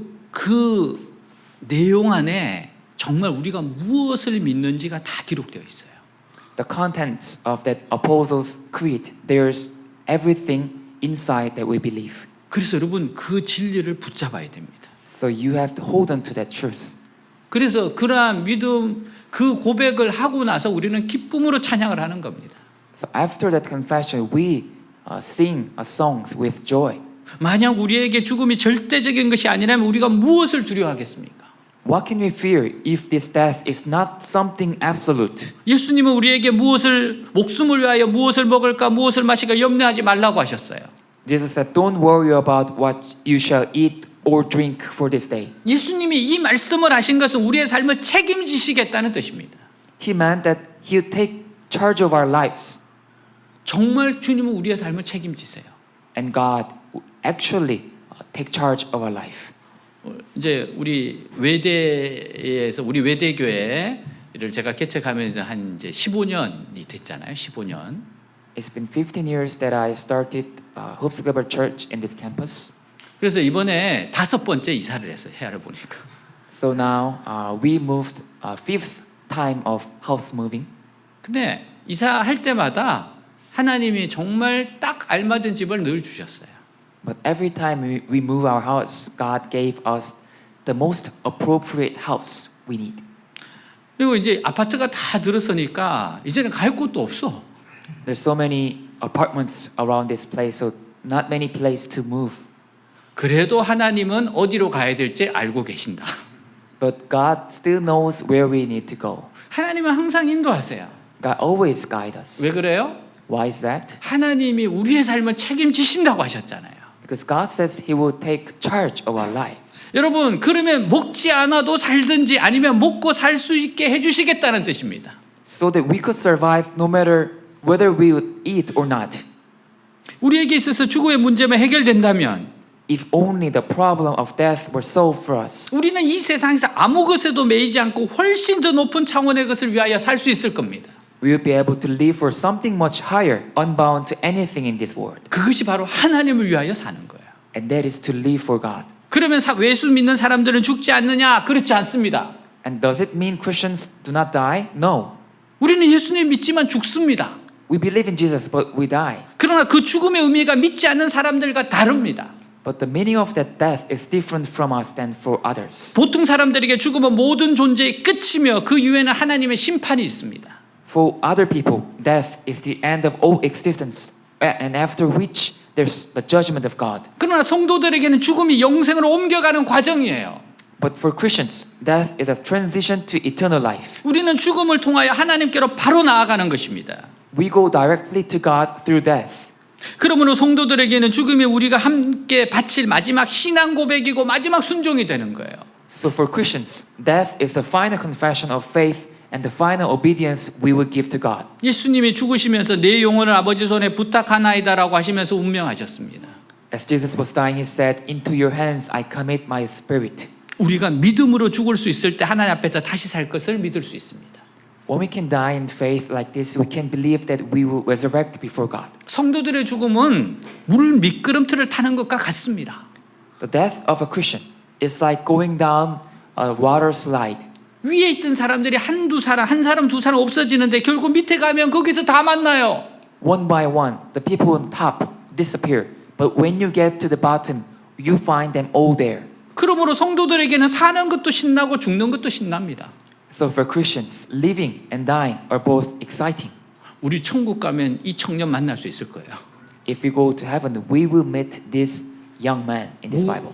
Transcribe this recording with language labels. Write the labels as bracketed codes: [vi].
[ko] 그 내용 안에 정말 우리가 무엇을 믿는지가 다 기록되어 있어요. [en] The contents of that Apostles' Creed, there's everything inside that we believe. [ko] 그래서 여러분 그 진리를 붙잡아야 됩니다. [en] So you have to hold on to that truth. [ko] 그래서 그러한 믿음, 그 고백을 하고 나서 우리는 기쁨으로 찬양을 하는 겁니다. [en] So after that confession, we sing songs with joy. [ko] 만약 우리에게 죽음이 절대적인 것이 아니라면 우리가 무엇을 두려워하겠습니까? [en] What can we fear if this death is not something absolute? [ko] 예수님은 우리에게 목숨을 위하여 무엇을 먹을까 무엇을 마실까 염려하지 말라고 하셨어요. [en] Jesus said, "Don't worry about what you shall eat or drink for this day." [ko] 예수님이 이 말씀을 하신 것은 우리의 삶을 책임지시겠다는 뜻입니다. [en] He meant that He'll take charge of our lives, [ko] 정말 주님은 우리의 삶을 책임지세요. [en] and God will actually take charge of our life. [ko] 이제 우리 외대에서 우리 외대교회를 제가 개척하면서 한 이제 15년이 됐잖아요. 15년. [en] It's been 15 years that I started Hoops Global Church in this campus. [ko] 그래서 이번에 5번째 이사를 했어요. 헤아려 보니까. [en] So now we moved fifth time of house moving. [ko] 근데 이사할 때마다 하나님이 정말 딱 알맞은 집을 늘 주셨어요. [en] But every time we move our house, God gave us the most appropriate house we need. [ko] 그리고 이제 아파트가 다 들어서니까 이제는 갈 곳도 없어. [en] There's so many apartments around this place, so not many places to move. [ko] 그래도 하나님은 어디로 가야 될지 알고 계신다. [en] But God still knows where we need to go. [ko] 하나님은 항상 인도하세요. [en] God always guides us. [ko] 왜 그래요? [en] Why is that? [ko] 하나님이 우리의 삶을 책임지신다고 하셨잖아요. [en] Because God says He will take charge of our lives. [ko] 여러분, 그러면 먹지 않아도 살든지 아니면 먹고 살 수 있게 해주시겠다는 뜻입니다. [en] So that we could survive no matter whether we would eat or not. [ko] 우리에게 있어서 죽음의 문제만 해결된다면 [en] If only the problem of death were solved for us, [ko] 우리는 이 세상에서 아무 것에도 매이지 않고 훨씬 더 높은 차원의 것을 위하여 살 수 있을 겁니다. [en] we will be able to live for something much higher, unbound to anything in this world. [ko] 그것이 바로 하나님을 위하여 사는 거예요. [en] And that is to live for God. [ko] 그러면 예수 믿는 사람들은 죽지 않느냐? 그렇지 않습니다. [en] And does it mean Christians do not die? No. [ko] 우리는 예수님 믿지만 죽습니다. [en] We believe in Jesus, but we die. [ko] 그러나 그 죽음의 의미가 믿지 않는 사람들과 다릅니다. [en] But the meaning of that death is different from us than for others. [ko] 보통 사람들에게 죽음은 모든 존재의 끝이며 그 이후에는 하나님의 심판이 있습니다. [en] For other people, death is the end of all existence, and after which there's the judgment of God. [ko] 그러나 성도들에게는 죽음이 영생으로 옮겨가는 과정이에요. [en] But for Christians, death is a transition to eternal life. [ko] 우리는 죽음을 통하여 하나님께로 바로 나아가는 것입니다. [en] We go directly to God through death. [ko] 그러므로 성도들에게는 죽음이 우리가 함께 바칠 마지막 신앙 고백이고 마지막 순종이 되는 거예요. [en] So for Christians, death is the final confession of faith and the final obedience we will give to God. [ko] 예수님이 죽으시면서 내 영혼을 아버지 손에 부탁하나이다라고 하시면서 운명하셨습니다. [en] As Jesus was dying, He said, "Into your hands I commit my spirit." [ko] 우리가 믿음으로 죽을 수 있을 때 하나님 앞에서 다시 살 것을 믿을 수 있습니다. [en] When we can die in faith like this, we can believe that we will resurrect before God. [ko] 성도들의 죽음은 물 미끄럼틀을 타는 것과 같습니다. [en] The death of a Christian is like going down a water slide. [ko] 위에 있던 사람들이 한두 사람, 한 사람, 두 사람 없어지는데 결국 밑에 가면 거기서 다 만나요. [en] One by one, the people on top disappear. But when you get to the bottom, you find them all there. [ko] 그러므로 성도들에게는 사는 것도 신나고 죽는 것도 신납니다. [en] So for Christians, living and dying are both exciting. [ko] 우리 천국 가면 이 청년 만날 수 있을 거예요. [en] If we go to heaven, we will meet this young man in this Bible.